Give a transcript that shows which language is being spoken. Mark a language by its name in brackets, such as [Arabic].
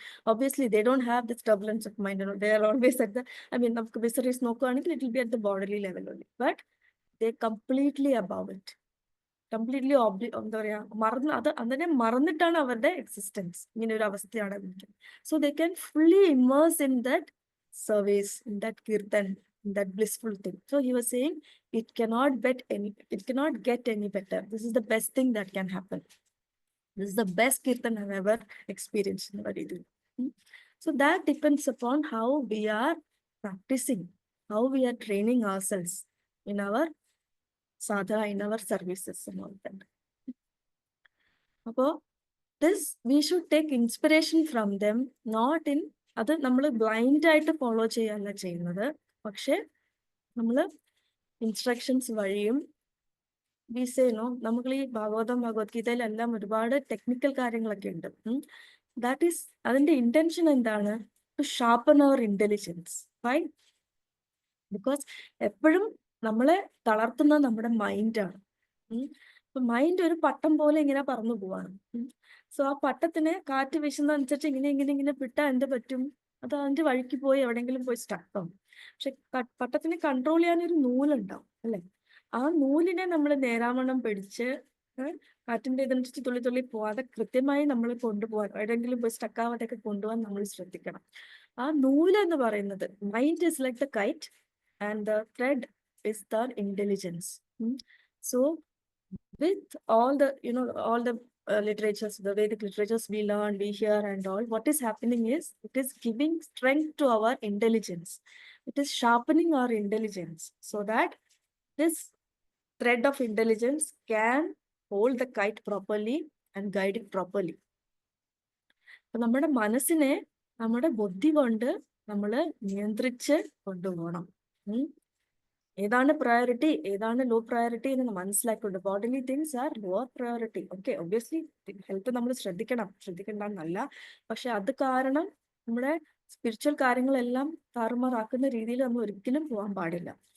[English] Obviously, they don't have this turbulence of mind. They are always at the, visceries നോക്കുകയാണെങ്കിൽ it will be at the bodily level only. But they're completely above it. [Malayalam] Completely എന്താ പറയാ, അതിനെ മറന്നിട്ടാണ് അവരുടെ existence. ഇങ്ങനെ ഒരു അവസ്ഥയാണ്. [English] So they can fully immerse in that service, in that kirtan, in that blissful thing. So he was saying, it cannot get any better. This is the best thing that can happen. This is the best kirtan I've ever experienced in Varidu. So that depends upon how we are practicing, how we are training ourselves in our sadhana, in our services and all that. Appo this, we should take inspiration from them, not in [Malayalam] അത് നമ്മൾ blind ആയിട്ട് follow ചെയ്യല്ല ചെയ്യുന്നത്. പക്ഷെ നമ്മൾ instructions വഴിയും വിസേനോ, നമുക്ക് ഈ ഭഗവത്ഗീതയിലെല്ലാം ഒരുപാട് ടെക്നിക്കൽ കാര്യങ്ങളൊക്കെ ഉണ്ട്. [English] that is, [Malayalam] അതിന്റെ ഇന്റൻഷൻ എന്താണ്? [English] To sharpen our intelligence. Why? [Malayalam] Because എപ്പോഴും നമ്മളെ തളർത്തുന്നത് നമ്മുടെ മൈൻഡാണ്. അപ്പൊ മൈൻഡ് ഒരു പട്ടം പോലെ ഇങ്ങനെ പറന്നു പോവാണ്. സോ ആ പട്ടത്തിന് കാറ്റ് വീശുന്നതനുസരിച്ച് ഇങ്ങനെ വിട്ടാൽ എന്ത് പറ്റും? അത് അതിന്റെ വഴിക്ക് പോയി എവിടെയെങ്കിലും പോയി സ്റ്റക്കാവും. പക്ഷെ പട്ടത്തിനെ കൺട്രോൾ ചെയ്യാനൊരു നൂലുണ്ടാവും, അല്ലെ? ആ നൂലിനെ നമ്മൾ നേരാവണ്ണം പിടിച്ച് കാറ്റിന്റെ ഇതനുസരിച്ച് തുള്ളി പോവാതെ കൃത്യമായി നമ്മൾ കൊണ്ടുപോകാൻ, എവിടെയെങ്കിലും പോയി സ്റ്റക്കാവാതെയൊക്കെ കൊണ്ടുപോകാൻ നമ്മൾ ശ്രദ്ധിക്കണം. ആ നൂല് എന്ന് പറയുന്നത്, [English] Mind is like the kite and the thread is the intelligence. So with all the literatures, the Vedic literatures we learn, we hear and all, what is happening is, it is giving strength to our intelligence. It is sharpening our intelligence so that this thread of intelligence can hold the kite properly and guide it properly. [Malayalam] നമ്മുടെ മനസ്സിനെ നമ്മുടെ ബുദ്ധി കൊണ്ട് നമ്മൾ നിയന്ത്രിച്ച് കൊണ്ടുപോകണം. ഏതാണ് priority, ഏതാണ് ലോ പ്രയോറിറ്റി എന്ന് മനസ്സിലാക്കിക്കൊണ്ട്. [English] Bodily things are lower priority. [Malayalam] Okay, obviously health നമ്മൾ ശ്രദ്ധിക്കണ്ടെന്നല്ല, പക്ഷെ അത് കാരണം നമ്മുടെ സ്പിരിച്വൽ കാര്യങ്ങളെല്ലാം താറുമാറാക്കുന്ന രീതിയിൽ നമ്മൾ ഒരിക്കലും പോകാൻ പാടില്ല.